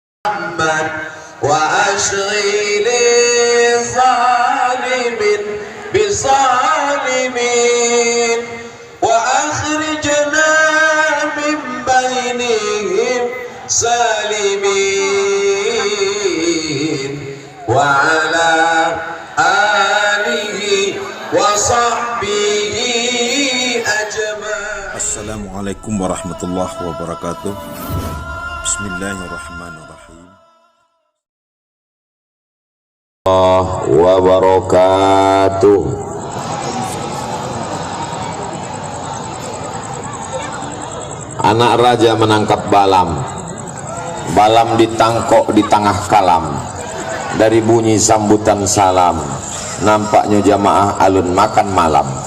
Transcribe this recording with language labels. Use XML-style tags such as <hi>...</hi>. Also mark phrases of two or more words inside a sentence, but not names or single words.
<ar>محمد وأشغل ظالم بظالمين وأخرجنا من بينهم سالمين وعلى آله وصحبه أجمعين. السلام عليكم ورحمة الله وبركاته بسم الله الرحمن الرحيم. وبركاته.</ar> <min>Anak raja menangkap balam. Balam ditangkok di tengah kalam. Dari bunyi sambutan salam, nampaknya jamaah alun makan malam.</min>